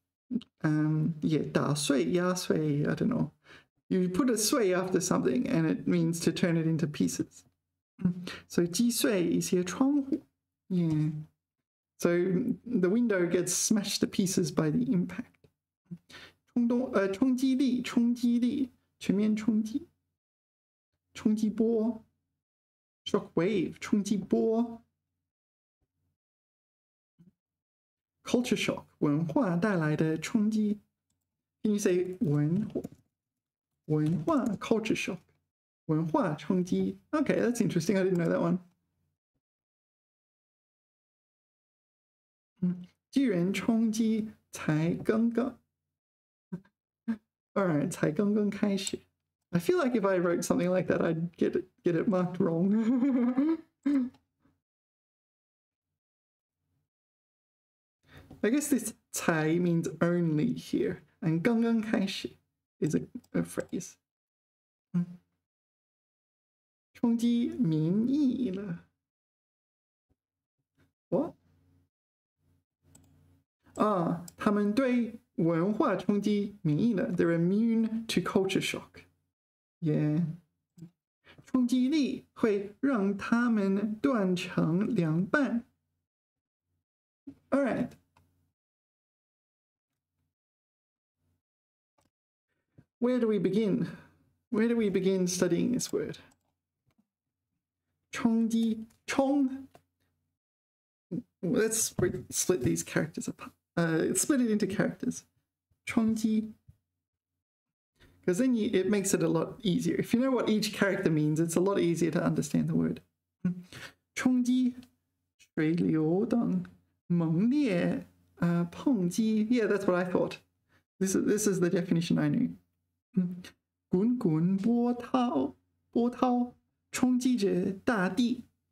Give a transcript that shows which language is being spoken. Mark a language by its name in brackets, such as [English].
[English] Yeah, [Chinese] 打碎, 压碎, [English] I don't know. You put a 碎 after something and it means to turn it into pieces. [Chinese] So 击碎一些窗户.Yeah. [English] So the window gets smashed to pieces by the impact. [Chinese] 冲击力, 冲击力, 全面冲击. 冲击波. [English] Shock wave, 冲击波. Culture shock, [Chinese] 文化带来的冲击. [English] Can you say 文化 culture shock? [Chinese] 文化冲击. [English] Okay, that's interesting. I didn't know that one. [Chinese] 巨人冲击才刚刚. [English] All right, [Chinese] 才刚刚开始. [English] I feel like if I wrote something like that, I'd get it marked wrong. I guess this 才 means only here, and 刚刚开始 is a phrase. [Chinese] 冲击民意了. [English] What? [Chinese] 啊，他们对文化冲击免疫了. [English] They're immune to culture shock. [Chinese] Yeah. 冲击力会让他们断成两半. [English] All right. Where do we begin? Where do we begin studying this word? [Chinese] 冲击, 冲. [English] Let's split these characters apart. Split it into characters. 冲击.Because then it makes it a lot easier. If you know what each character means, it's a lot easier to understand the word. [Chinese] 冲击, 水流等, 猛烈, 碰击. [English] Yeah, that's what I thought. This is the definition I knew. [Chinese] 滚滚波涛, 波涛, 冲击着大地.